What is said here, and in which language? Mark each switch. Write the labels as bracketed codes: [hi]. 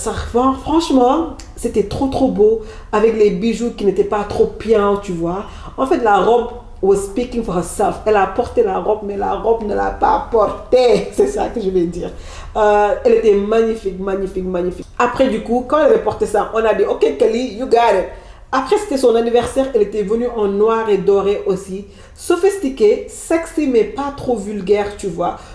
[fr] Franchement, c'était trop beau, avec les bijoux qui n'étaient pas trop bien, tu vois. En fait, la robe [en] was speaking for herself. [fr] Elle a porté la robe, mais la robe ne l'a pas portée. C'est ça que je vais dire. Elle était magnifique. Après, du coup, quand elle avait porté ça, on a dit, OK, Kelly, [en] you got it. [fr] Après, c'était son anniversaire. Elle était venue en noir et doré aussi. Sophistiquée, sexy, mais pas trop vulgaire, tu vois.